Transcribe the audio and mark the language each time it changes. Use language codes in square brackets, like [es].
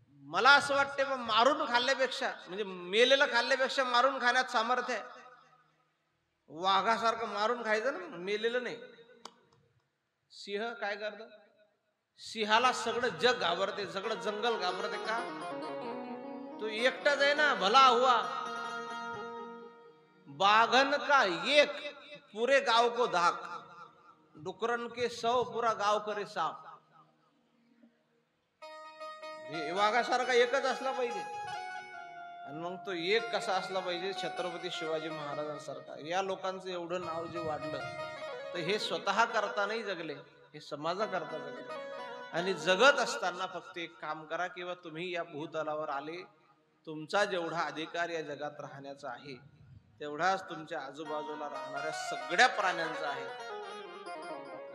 [mr] मला असं वाटते मग मारून खाल्ल्यापेक्षा म्हणजे मेलेलं खाल्ल्यापेक्षा मारून खाण्यात सामर्थ्य आहे. वाघासारखं मारून खायचं ना, मेलेलं नाही. सिंह काय करत? सिंहाला सगळं जग घाबरते, सगळं जंगल घाबरते का? तो एकटाच आहे ना, [hi] भला हुआ. बाघन का एक पूरे गाव को धाक, डुकरन के 100 पूरा गाव करे साफ. [mr] वाघासारखा एकच असला पाहिजे. आणि मग तो एक कसा असला पाहिजे? छत्रपती शिवाजी महाराजांसारखा. या लोकांचं एवढं नाव जे वाढलं तर हे स्वतः करता नाही जगले, हे समाजाकरता जगले. आणि जगत असताना फक्त एक काम करा, किंवा तुम्ही या भूतलावर आले, तुमचा जेवढा अधिकार या जगात राहण्याचा आहे तेवढाच तुमच्या आजूबाजूला राहणाऱ्या सगळ्या प्राण्यांचा आहे.